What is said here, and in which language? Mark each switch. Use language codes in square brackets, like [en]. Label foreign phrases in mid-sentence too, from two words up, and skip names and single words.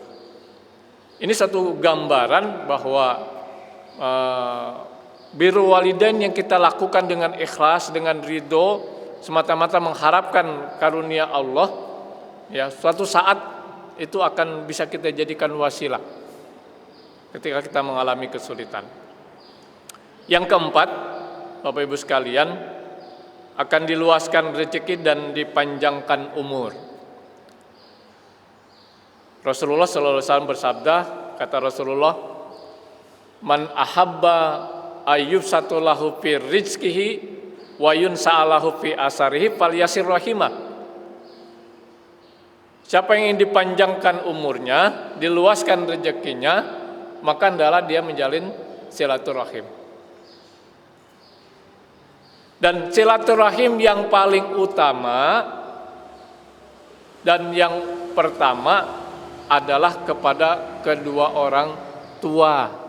[id] Ini satu gambaran bahwa [ar] بر الوالدين [id] yang kita lakukan dengan ikhlas, dengan ridho, semata-mata mengharapkan karunia Allah, ya, suatu saat itu akan bisa kita jadikan wasilah ketika kita mengalami kesulitan. Yang keempat, Bapak Ibu sekalian, akan diluaskan rezeki dan dipanjangkan umur. Rasulullah [ar] صلى الله عليه وسلم [id] bersabda, kata Rasulullah, [ar] من أحب أن يبسط له في رزقه وينسأ له في أثره فليصل رحمه. [id] Siapa yang ingin dipanjangkan umurnya, diluaskan rezekinya, maka hendaklah dia menjalin silaturahim. Dan silaturahim yang paling utama dan yang pertama adalah kepada kedua orang tua.